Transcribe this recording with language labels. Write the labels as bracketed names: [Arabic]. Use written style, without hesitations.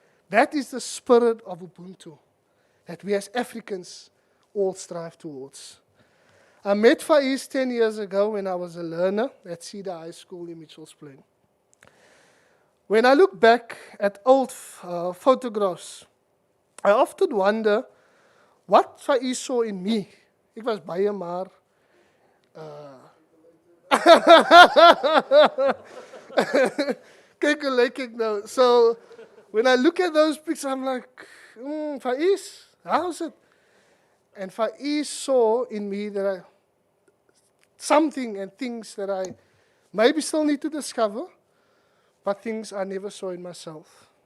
[English] That is the spirit of Ubuntu that we as Africans all strive towards. I met Faiez 10 years ago when I was a learner at Cedar High School in Mitchells Plain. When I look back at old photographs, I often wonder what Faiez saw in me. [Afrikaans] Ek was baie maar kyk hoe lyk ek nou. [English] So when I look at those pictures, I'm like, Faiez, how's it? And Faiez saw in me that something and things that I maybe still need to discover, but things I never saw in myself.